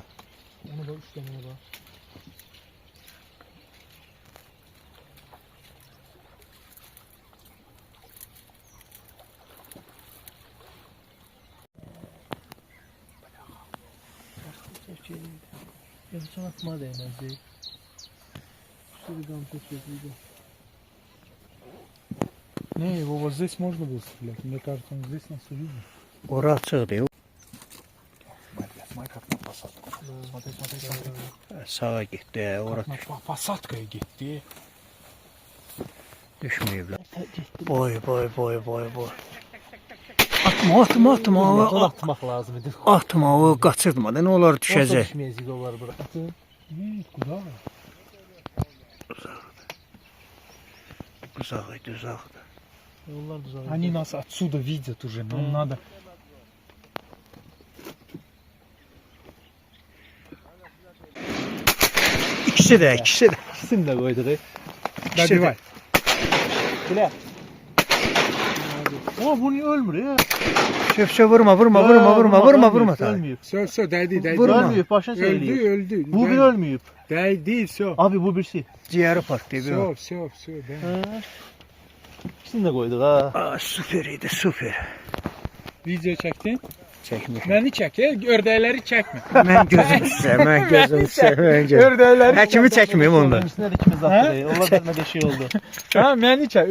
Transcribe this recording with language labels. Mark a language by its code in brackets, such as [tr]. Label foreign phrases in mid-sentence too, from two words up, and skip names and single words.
[az] Onu da 3 dənə var. Yazıcan atma değmezdi. [tr] Şuradan çekildi. [ru] Не, его вот здесь можно было стрелять. Мне кажется, он здесь нас увидел. [az] Ora açıqdır. Sağa getdi. Ora [ru] Посадкой gitti. [az] düşməyiblər. Boy. Atma. Atmaq lazım idi. Atma, o qaçırtma. Nə olar düşəcək. Düşməyəcək onlar bura. Atın. [ru] Нет, куда? [az] Uzaqdır. Yollar düzəldi. [ru] Они нас отсюда видят уже. Нам надо. [az] İkisi də. İkisini də qoyduq. [ru] Добивай. [az] Bilə. O bu niyə ölmür ya? Şöpşə vurma. Ölməyib. [ru] Все, [tr] değdi. [az] Vurma. Ölməyib, başına söyləyib. Öldü. Bu bir ölməyib. [tr] Değdi, все. Abi bu birisi. [az] Ciyəri partlayıb. [ru] Все, да. [az] İkisini də qoyduq ha. Aa, süper idi, süper. Video çəkdin? Çəkmiş. Məni çək, ördəkləri çəkmə. Mən gözüm istəyir. Ördəkləri. Həkimi çəkməyim onda. İkisində də ikimiz atdıq. Onlar dərmədə şey oldu. Ha, məni çək.